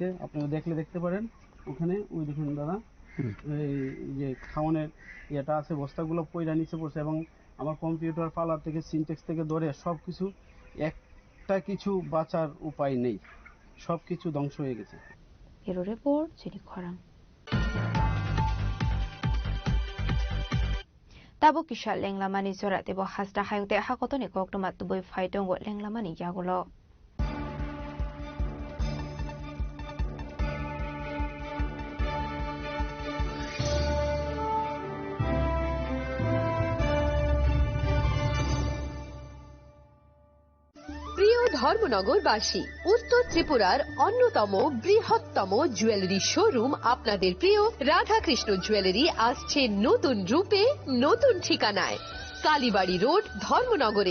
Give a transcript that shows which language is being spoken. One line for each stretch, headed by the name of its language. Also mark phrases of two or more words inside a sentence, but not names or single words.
Bangla: আপনারা দেখতে পারেন ওখানে, ওই দেখুন দাদা, এই যে খাওয়ানোর ইয়েটা আছে, বস্তাগুলো পয়লা নিচে পড়ছে, এবং আমার কম্পিউটার পালা থেকে সিনটেক্স থেকে ধরে সব কিছু, একটা কিছু বাঁচার উপায় নেই, সব কিছু ধ্বংস হয়ে গেছে।
Kok Borok: এর রিপোর্ট চিনি খরাং Tabo kisha lenglamani zora tebo hasta hayute hakotoni koktomat tuboy faitongo lenglamani yagulo.
Bangla: প্রিয় ধর্মনগরবাসী, উত্তর ত্রিপুরার অন্যতম বৃহত্তম
English: jewellery showroom
Bangla: আপনাদের প্রিয় রাধাকৃষ্ণ জুয়েলারি আসছে নতুন রূপে, নতুন ঠিকানায়, কালীবাড়ি রোড, ধর্মনগরে।